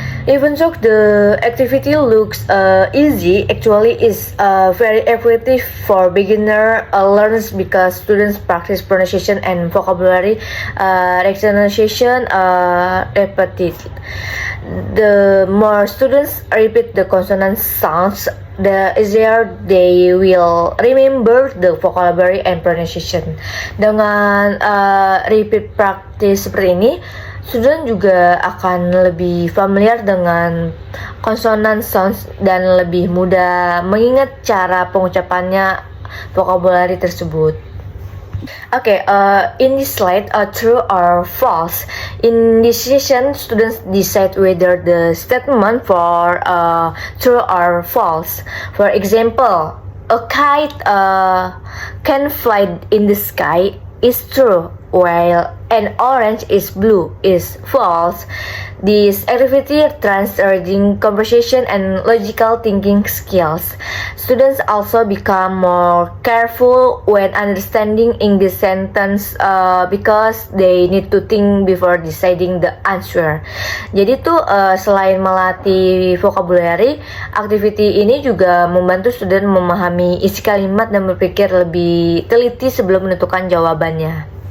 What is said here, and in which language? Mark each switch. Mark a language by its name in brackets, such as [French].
[English] Even though the activity looks easy, actually is very effective for beginner learners because students practice pronunciation and vocabulary recognition repeatedly. The more students repeat the consonant sounds, the easier they will remember the vocabulary and pronunciation. [Indonesian] Dengan [English] repeat practice [Indonesian] seperti ini, student juga akan lebih familiar dengan [English] consonant sounds [Indonesian] dan lebih mudah mengingat cara pengucapannya vocabulary tersebut. [English] Okay, in this slide, true or false. In this session, students decide whether the statement for true or false. For example, a kite can fly in the sky is true, while an orange is blue is false. This activity trains reading conversation and logical thinking skills. Students also become more careful when understanding English sentence because they need to think before deciding the answer. [Indonesian] Jadi tuh selain melatih vocabulary, activity ini juga membantu student memahami isi kalimat dan berpikir lebih teliti sebelum menentukan jawabannya.